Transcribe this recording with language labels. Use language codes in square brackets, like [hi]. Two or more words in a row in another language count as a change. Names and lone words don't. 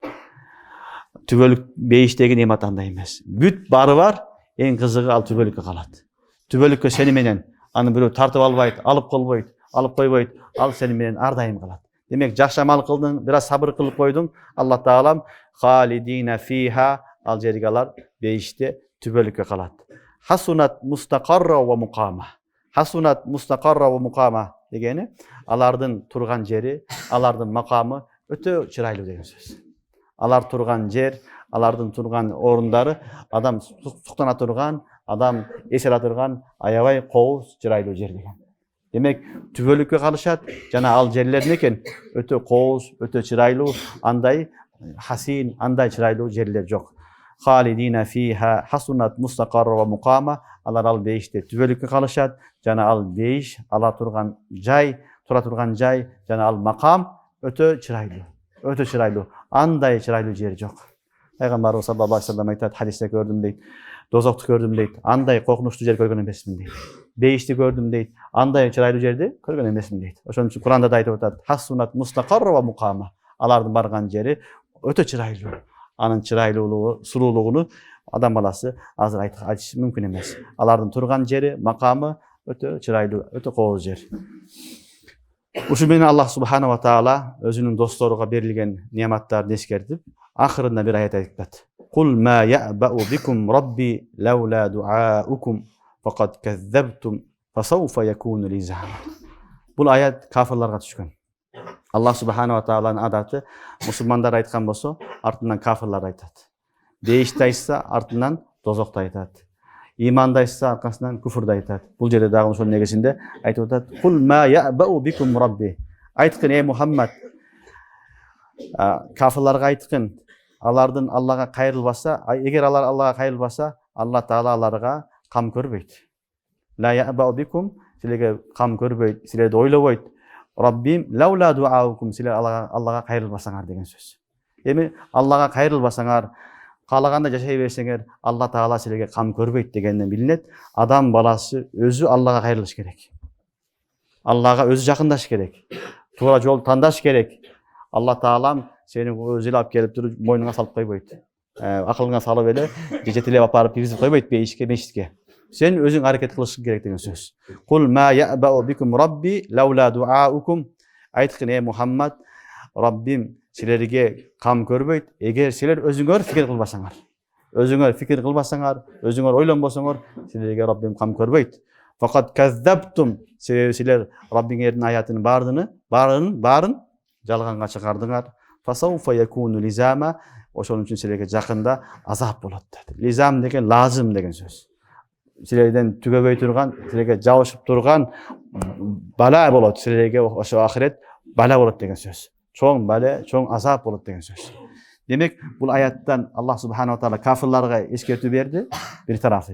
[ky] Түбөлүк бейиштеги немат андай эмес. Бүт бары бар, эң кызыгы ал түбөлүккө калат. Түбөлүккө сени менен аны бирөө тартып албайт, алып койбойт, ал сени менен ар дайым калат. Демек, жакшы амал кылдың, бир аз сабыр кылып койдуң, Аллах Таалам [ar] خالدين فيها, [ky] ал жерге алар бейиште түбөлүккө калат. [ar] حسنت مستقرا ومقاما. حسنت مستقرا ومقاما [ky] дегени алардын турган жери, алардын макамы өтө чырайлуу деген сөз. Алар турган жер, алардын турган орундары, адам суктана турган, адам эсере турган аябай кооз, чырайлуу жер деген. Демек, түбөлүккө калышат, жана ал жерлер некен? Өтө кооз, өтө чырайлуу, андай хасин, андай чырайлуу жерлер жок. [ar] خالدين فيها حسنت مستقرا ومقاما. [ky] Алар ал бейиште түбөлүккө калышат, жана ал бейиш, ала турган жай, тура турган жай, жана ал макам өтө чырайлуу. Өтө чырайлуу. Андай чырайлуу жер жок. Пайгамбарыбыз [ar] صلى الله عليه وسلم [ky] айтат, хадисте көрдүм дейт. Дозокту көрдүм дейт. Андай коркунучтуу жер көргөн эмесмин дейт. Бейишти көрдүм дейт. Андай чырайлуу жерди көргөн эмесмин дейт. Ошон үчүн Кур'анда да айтып атат: [ar] "حسنت مستقرا ومقاما." [ky] Алардын барган жери өтө чырайлуу. Анын чырайлуулугу, сурулугуну адам баласы азыр айтыш мүмкүн эмес. Алардын турган жери, макамы өтө чырайлуу, өтө кооз жер. Ушул менен [ar] الله سبحانه وتعالى [ky] өзүнүн досторуга берилген нематтарды эскертип, акырында бир аят айтат. [ar] "قل ما يعبأ بكم ربي لولا دعاؤكم فقد كذبتم فسوف يكون لزاما." [ky] Бул аят кафирларга түшкөн. Аллах Субханала ва Тааланын адаты, мусулмандар айткан болсо, артынан кафирлар айтат. Бейишти айтса, артынан дозокто айтат. имандайса аркасынан күфүрдү айтат. Бул жерде дагы ошонун негизинде айтып атат: [ar] "قل ما يعبأ بكم ربي". [ky] Айткын, ey Мухаммад, кафирларга айткын, алардын Аллага кайрылбаса, эгер алар Аллага кайрылбаса, Алла Таала аларга кам көрбөйт. [ar] لا يعبأ بكم, [ky] силерге кам көрбөйт, силерди ойлобойт. Раббим [ar] لولا دعاؤكم, [ky] силер Аллага кайрылбасаңар деген сөз. Эми Аллага кайрылбасаңар, каалаганда жашай берсеңер, Алла Таала силерге кам көрбөйт дегенден билинет. Адам баласы өзү Аллага кайрылыш керек. Аллага өзү жакындаш керек. Туура жол тандаш керек. Алла Таалам сени өзү эле алып келип туруп мойнуңа салып койбойт. Акылыңа салып эле жетелеп апарып киргизип койбойт бейишке, мешитке. Сен өзүң аракет кылышың керек деген сөз. [ar] قل ما يعبأ بكم ربي لولا دعاؤكم. [ky] Айткын, ey Мухаммад, Раббим силерге кам көрбөйт, эгер силер өзүңөр фикир кылбасаңар. Өзүңөр фикир кылбасаңар, өзүңөр ойлонбосоңор, силерге Раббим кам көрбөйт. [ar] فقد كذبتم, [ky] силер Раббиңердин аятынын баарын жалганга чыгардыңар. [ar] فسوف يكون لزاما, [ky] ошон үчүн силерге жакында азап болот. Лизам деген лазым деген сөз. Силерден түгөбөй турган, силерге жабышып турган бала болот, силерге ошо ахирет бала болот деген сөз. Чоң бала, чоң азап болот деген сөз. Демек, бул аяттан [ar] الله سبحانه تعالى [ky] кафирларга эскертүү берди, бир тарафы.